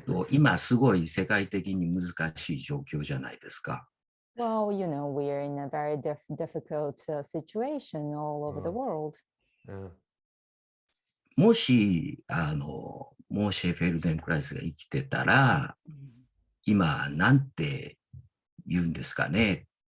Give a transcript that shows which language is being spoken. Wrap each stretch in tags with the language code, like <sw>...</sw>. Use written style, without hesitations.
<ja>今すごい世界的に難しい状況じゃないですか。</ja> <en>Well, we're in a very difficult situation all over the world. Yeah.</en> <ja>もし、モーシェ・フェルデンクライスが生きてたら、今、なんて言うんですかね。</ja>